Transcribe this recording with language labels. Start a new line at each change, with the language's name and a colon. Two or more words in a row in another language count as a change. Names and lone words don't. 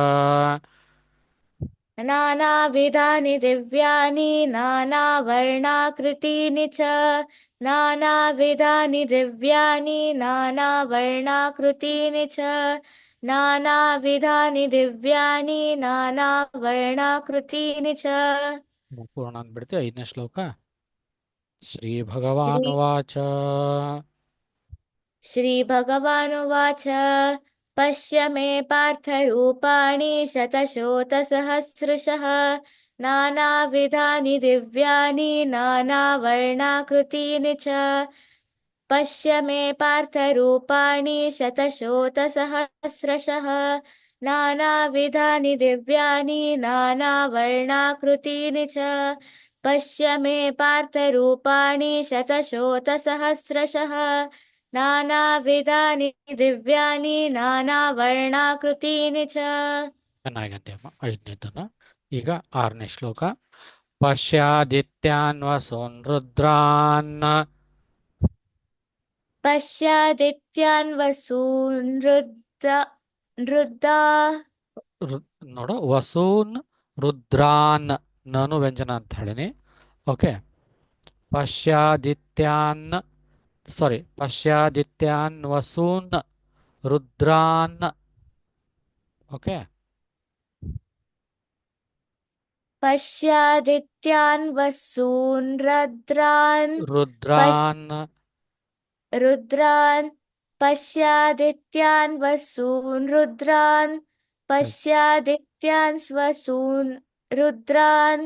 Sanskrit: नानाविधानि दिव्यानि नानावर्णाकृतीनि च नानाविधानि दिव्यानि नानावर्णाकृतीनि च नानाविधानि दिव्यानि नानावर्णाकृतीनि च
Kannada: ಪೂರ್ಣ ಅಂದ್ಬಿಡ್ತೀವಿ. 5ನೇ ಶ್ಲೋಕ.
Sanskrit: ಶ್ರೀ श्री ಭಗವಾನುವಾಚ श्रीभगवानुवाच पश्य मे पार्थरूपाणि शतशोतसहस्रशः नानाविधानि दिव्यानि नानावर्णाकृतीनि च पश्य मे पार्थरूपाणि शतशोतसहस्रशः नानाविधानि दिव्यानि नानावर्णाकृतीनि च पश्य मे पार्थरूपाणि शतशोतसहस्रशः नानाविधानि दिव्यानि नानावर्णाकृतीनि च
Kannada: ಚೆನ್ನಾಗಿದೆ ಅಮ್ಮ. 5ನೇದನ್ನ. ಈಗ 6ನೇ ಶ್ಲೋಕ.
Sanskrit: ಪಶ್ಯಾದಿತ್ಯಾನ್ ವಸೂನ್ ರುದ್ರಾನ್ पश्यादित्यान् वसून् रुद्रा
Kannada: ನೋಡು,
Sanskrit: ವಸೂನ್ ರುದ್ರಾನ್,
Kannada: ನಾನು ವ್ಯಂಜನ ಅಂತ ಹೇಳಿನಿ. ಓಕೆ.
Sanskrit: ಪಶ್ಯಾದಿತ್ಯಾನ್ ಪಶ್ಯಾದಿತ್ಯಾನ್ ವಸೂನ್ ರುದ್ರಾನ್.
Kannada: ಓಕೆ.
Sanskrit: पश्यादित्यान् वसून् ರುದ್ರಾನ್ रुद्रान् पश्यादित्यान् वसून् रुद्रान् पश्यादित्यान् वसून् रुद्रान्